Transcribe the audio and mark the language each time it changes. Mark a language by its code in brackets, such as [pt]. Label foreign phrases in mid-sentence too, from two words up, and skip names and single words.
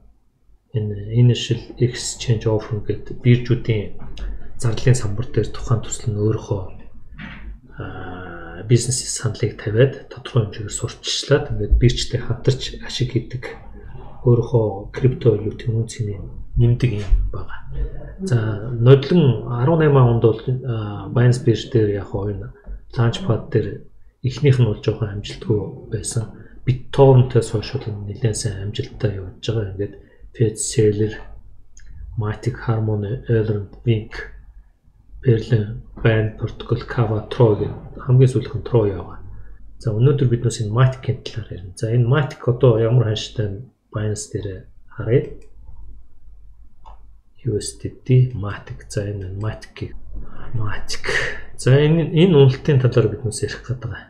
[mn] Энэ [en] Initial Exchange Offer [mn] гэдэг биржүүдийн зарлалын самбар дээр тухайн төсөл нь өөрөөхөө бизнес саналыг тавиад тодорхой хэмжээгээр сурталчлаад ингээд биржтэй хамтарч ашиг хийдэг өөрөөхөө крипто валютын үнцний нэмдэг юм байна. За нодлон 18 онд бол Binance бирж дээр яг энэ Launchpad дээр эхнийх нь бол жоохон амжилтгүй байсан. BitTorrent-ээс хойш нэлээд сайн амжилттай явж байгаа. Ингээд Fedseller, Matic, Harmony, Elrond, Wink, Perlin, Band, Protocol, Kava, Tro гэх хамгийн сүүлийнх нь Tro яваа. За өнөөдөр бид энэ Matic-ийн талаар ярина. За энэ Matic одоо ямар ханштай Binance дээр харъя. USDT Matic. За энэ Matic. За энэ үнэлтийн талаар бид ярих гэдэг байгаа.